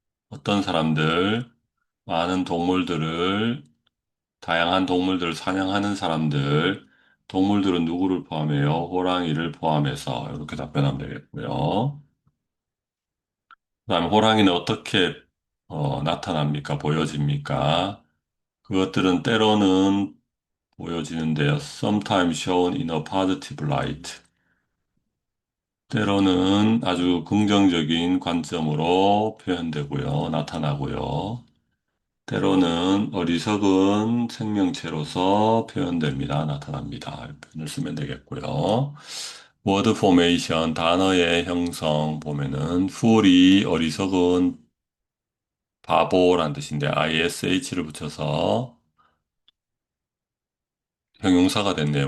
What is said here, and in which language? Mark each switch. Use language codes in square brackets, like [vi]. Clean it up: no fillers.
[ko] 어떤 사람들, 많은 동물들을, 다양한 동물들을 사냥하는 사람들, 동물들은 누구를 포함해요? 호랑이를 포함해서 이렇게 답변하면 되겠고요. 그다음에 호랑이는 어떻게 나타납니까? 보여집니까? 그것들은 때로는 보여지는데요. [en] Sometimes shown in a positive light. [ko] 때로는 아주 긍정적인 관점으로 표현되고요, 나타나고요. 때로는 어리석은 생명체로서 표현됩니다, 나타납니다. 이 표현을 쓰면 되겠고요. 워드 포메이션, 단어의 형성 보면은 fool이 어리석은 바보란 뜻인데 ish를 붙여서 형용사가 됐네요.